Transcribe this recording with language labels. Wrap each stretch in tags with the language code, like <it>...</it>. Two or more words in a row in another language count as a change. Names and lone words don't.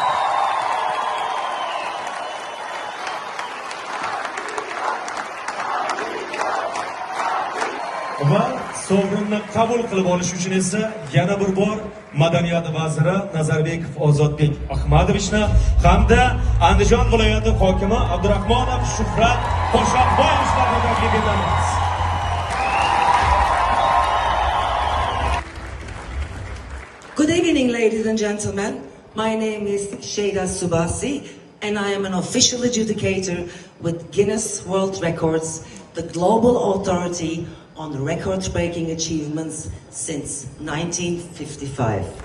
<uz>Va sovrinni qabul qilib olish uchun esa yana bir bor Madaniyat vaziri Nazarbekov Ozodbek Ahmadovichni hamda Andijon viloyati hokimi Abdurahmonov Shuhrat Qo'shoqboyevlarni taklif etamiz.</uz> <en>Good evening, ladies and gentlemen. My name is Sheyda Subasi, and I am an official adjudicator with Guinness World Records, the global authority on record-breaking achievements since 1955.</en>